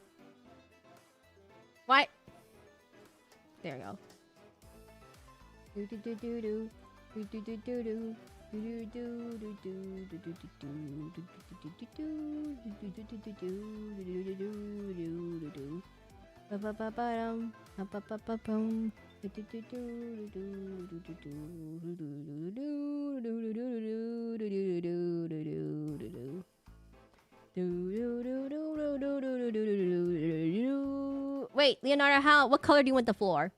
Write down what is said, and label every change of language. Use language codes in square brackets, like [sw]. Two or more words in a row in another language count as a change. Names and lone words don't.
[en] What? There we go. Do do do do do. Do do do do do. Do do do do do do do do do. Ba-ba-ba-ba-dum. Ba-ba-ba-ba-bum. Wait, Leonardo, what color do you want the floor?